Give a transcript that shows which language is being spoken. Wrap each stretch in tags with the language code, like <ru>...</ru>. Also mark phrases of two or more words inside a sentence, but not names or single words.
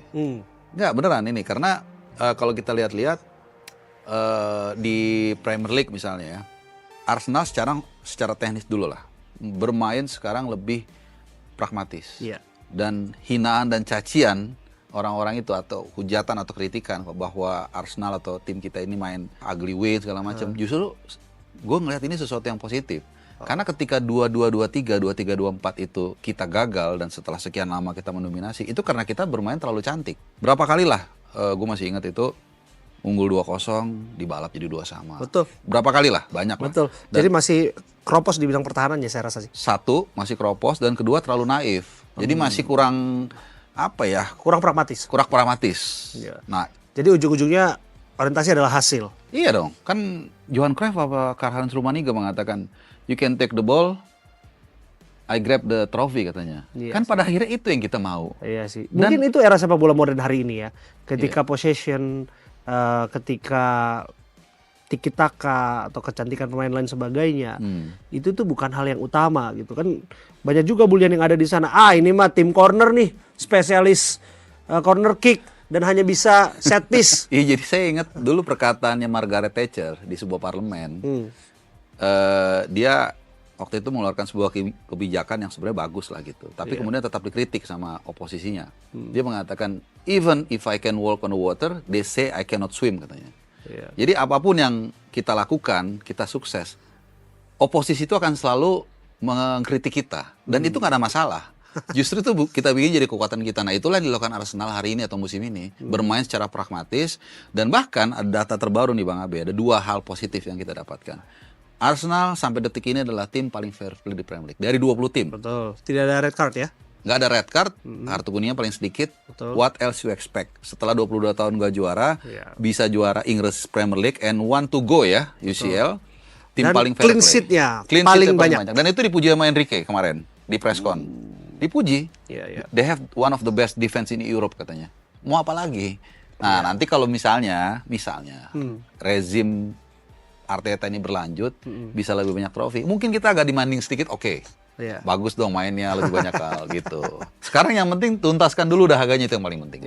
<id>Nggak beneran ini, karena kalau kita lihat-lihat di Premier League misalnya ya, Arsenal secara teknis dulu lah, bermain sekarang lebih pragmatis. Iya. Dan hinaan dan cacian orang-orang itu atau hujatan atau kritikan bahwa Arsenal atau tim kita ini main</id> <en>ugly way</en> <id>segala macam, justru gue ngelihat ini sesuatu yang positif. Karena ketika 2-2-2-3, 2-3-2-4 itu kita gagal dan setelah sekian lama kita mendominasi, itu karena kita bermain terlalu cantik. Berapa kali lah, gue masih ingat itu, unggul 2-0, dibalap jadi 2-2. Betul. Berapa kali lah, banyak Betul. lah. Jadi masih kropos di bidang pertahanan ya saya rasa sih. 1, masih kropos, dan kedua terlalu naif. Jadi masih kurang, apa ya, Kurang pragmatis. kurang pragmatis. Iya. Nah, Jadi ujung-ujungnya orientasi adalah hasil. iya dong, kan Johan Cruyff apa Karl-Heinz Rummenigge mengatakan,</id> <en>you can take the ball, I grab the trophy katanya.</en> <id>Iya Kan pada akhirnya itu yang kita mau. Iya sih. Dan- Mungkin itu era sepak bola modern hari ini ya. Ketika possession ketika tiki taka atau kecantikan pemain lain sebagainya, itu tuh bukan hal yang utama gitu kan. Banyak juga bulian yang ada di sana. Ini mah tim corner nih, spesialis</id> <en>corner kick</en> <id>dan hanya bisa</id> <en>set piece.</en> <id>Iya, jadi saya ingat dulu perkataannya Margaret Thatcher di sebuah parlemen. Dia waktu itu mengeluarkan sebuah kebijakan yang sebenarnya bagus lah gitu. Tapi kemudian tetap dikritik sama oposisinya. Dia mengatakan,</id> <en>even if I can walk on the water, they say I cannot swim,</en> <id>katanya. Jadi apapun yang kita lakukan, kita sukses, oposisi itu akan selalu mengkritik kita. Dan itu nggak ada masalah. Justru itu kita bikin jadi kekuatan kita. Nah, itulah yang dilakukan Arsenal hari ini atau musim ini. Bermain secara pragmatis. Dan bahkan ada data terbaru nih Bang Abe. Ada 2 hal positif yang kita dapatkan. Arsenal sampai detik ini adalah tim paling</id> <en>fair play</en> <id>di Premier League. Dari 20 tim. Betul. Tidak ada</id> <en>red card</en> <id>ya? Nggak ada</id> <en>red card,</en> <id>kartu kuningnya paling sedikit. Betul.</id> <en>What else you expect?</en> <id>Setelah 22 tahun gak juara, bisa juara Inggris Premier League</id> <en>and want to go</en> <id>ya, UCL. Tim Dan paling fair clean play. sheet-nya Clean paling sheet-nya banyak. Dan itu dipuji sama Enrique kemarin di presscon. Dipuji.</id> <en>They have one of the best defense in Europe katanya.</en> <id>Mau apa lagi? Nah, nanti kalau misalnya rezim Arteta ini berlanjut, bisa lebih banyak trofi. Mungkin kita agak demanding sedikit, oke. Bagus dong mainnya, lebih banyak hal gitu. Sekarang yang penting tuntaskan dulu dahaganya, itu yang paling penting.</id>